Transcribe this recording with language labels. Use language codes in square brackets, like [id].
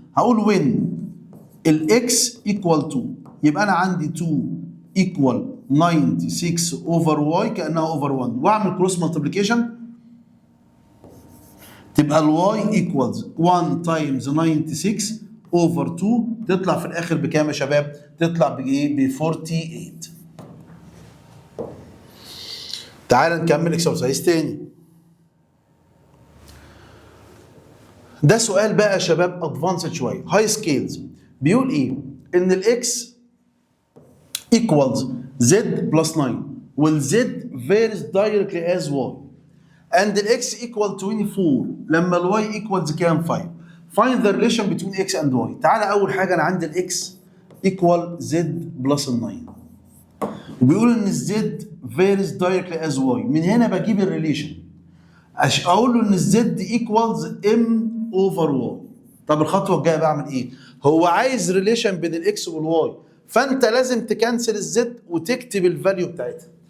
[ar] هقول when الاكس ايكوال 2 يبقى انا عندي 2 ايكوال 96 اوفر واي كانها اوفر 1 واعمل كروس مالتيبليكيشن تبقى الواي ايكوالز 1 تايمز 96 اوفر 2 تطلع في الاخر بكام يا شباب؟ تطلع بايه؟ ب 48. تعال نكمل اكسرسايز تاني. ده سؤال بقى يا شباب ادفانسد شويه هاي سكيلز. بيقول ايه؟ ان الاكس [en] equals z plus 9 [ar] والزد [en] varies directly as y and the x equal 24 [ar] لما الواي [en] equals [ar] كام [en] 5. find the relation between x and y. [ar] تعالى اول حاجه انا عندي الاكس [en] equal z plus 9 [ar] وبيقول ان الزد [en] varies directly as y. [ar] من هنا بجيب الريليشن اقول له ان الزد [en] equals m over y. [ar] طب الخطوه الجايه بعمل ايه؟ هو عايز ريليشن بين الاكس والواي فانت لازم تكنسل الزد وتكتب الفاليو بتاعتها.